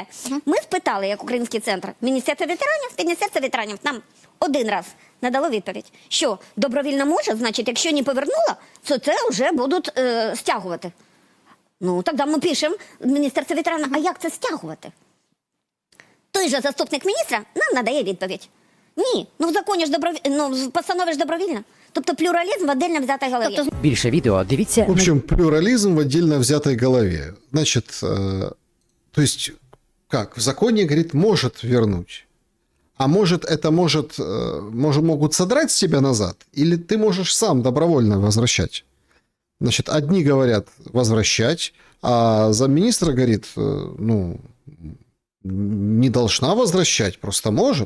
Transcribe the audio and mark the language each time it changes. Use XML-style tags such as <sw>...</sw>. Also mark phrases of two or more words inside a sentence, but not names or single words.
<uk>Ми спитали, як Український центр, Міністерство ветеранів нам один раз надало відповідь, що добровільно може, значить, якщо не повернула, то це вже будуть стягувати. Ну, тоді ми пишемо в Міністерство ветеранів, а як це стягувати? Той же заступник міністра нам надає відповідь. Ні, ну в законі ж в постанові ж добровільно. Тобто плюралізм в отдельно взятій голові. Тобто... Більше відео дивіться</uk> <ru>В общем, плюрализм в отдельно взятой голове. Значит, то есть, как, в законе, говорит, может вернуть. А может, это могут содрать с тебя назад, или ты можешь сам добровольно возвращать. Значит, одни говорят возвращать, а замминистра говорит, ну, не должна возвращать, просто может.</ru>